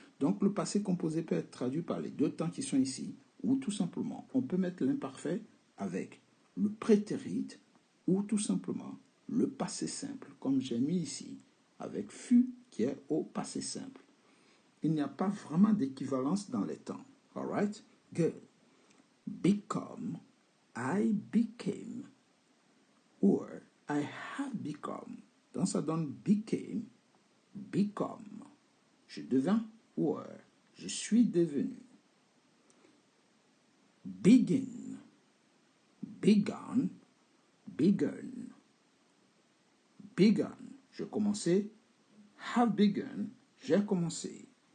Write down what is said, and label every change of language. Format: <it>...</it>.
<fr>Donc, le passé composé peut être traduit par les deux temps qui sont ici, ou tout simplement, on peut mettre l'imparfait avec le prétérit, ou tout simplement le passé simple, comme j'ai mis ici, avec fut qui est au passé simple. Il n'y a pas vraiment d'équivalence dans les temps.</fr> <en>Alright? Good. Become, I became, or I have become.</en> <fr>Donc ça donne</fr> <en>became, become.</en> <fr>Je deviens, or je suis devenu.</fr> <en>Begin, begun, begun.</en> <fr>Begun, je commençais.</fr> <en>Have begun,</en> <fr>j'ai commencé.</fr>